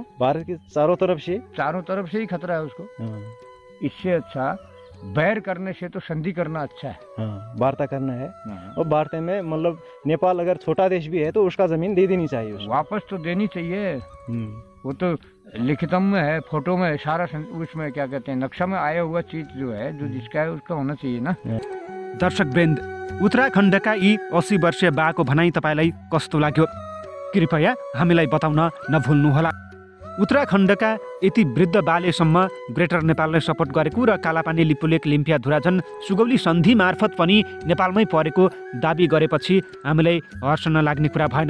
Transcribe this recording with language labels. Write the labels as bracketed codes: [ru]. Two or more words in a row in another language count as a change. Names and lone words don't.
[hi] भारत के चारों तरफ से ही खतरा है उसको। इससे अच्छा बैर करने से तो संधि करना अच्छा है। वार्ता करना है। और वार्ता में मतलब नेपाल अगर छोटा देश भी है तो उसका जमीन दे देनी चाहिए उसको। वापस तो देनी चाहिए। वो तो लिखितम में है, फोटो में है, सारा उसमें क्या कहते हैं नक्शा में आया हुआ चीज जो है, जो जिसका है उसका होना चाहिए ना। [ne] दर्शक वृन्द, उत्तराखण्डका यी 80 वर्षीय बाको भनाई तपाईँलाई कस्तो लाग्यो कृपया हामीलाई बताउन नभुल्नुहोला। उत्तराखण्डका यति वृद्ध बालेसम्म ग्रेटर नेपालले सपोर्ट गरेको र कालापानी लिपुलेक लिम्पियाधुरा झन् सुगौली सन्धि मार्फत पनि नेपालमै परेको दाबी गरेपछि हामीलाई हर्ष नलाग्ने कुरा भएन।